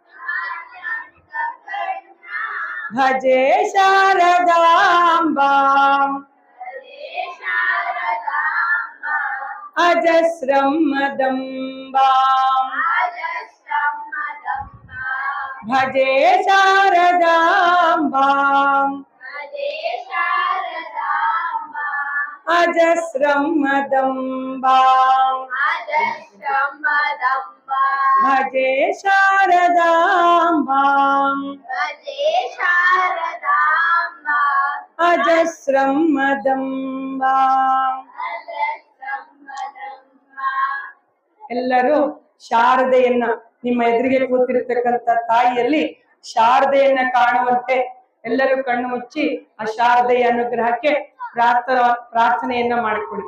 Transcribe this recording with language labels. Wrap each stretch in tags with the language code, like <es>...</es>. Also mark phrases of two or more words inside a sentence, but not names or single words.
<sa>ಭಜೆ ಶಾರದಾಂಬಾಂ ಅಜಸ್ರಂ ಮದಂಬಾಂ ಭಜೆ ಶಾರದಾಂಬಾಂ ಅಜಸ್ರಂ ಮದಂಬಾಂ ಭಜೆ ಶಾರದಾಂಬಾಂ ಅಜಸ್ರಂ ಮದಂಬಾಂ.</sa> <kn>ಎಲ್ಲರೂ ಶಾರದೆಯನ್ನ ನಿಮ್ಮ ಎದುರಿಗೆ ಕೂತಿರ್ತಕ್ಕಂಥ ತಾಯಿಯಲ್ಲಿ ಶಾರದೆಯನ್ನ ಕಾಣುವಂತೆ ಎಲ್ಲರೂ ಕಣ್ಣು ಮುಚ್ಚಿ ಆ ಶಾರದೆಯ ಅನುಗ್ರಹಕ್ಕೆ ಪ್ರಾರ್ಥನೆಯನ್ನ ಮಾಡಿಕೊಡಿ.</kn>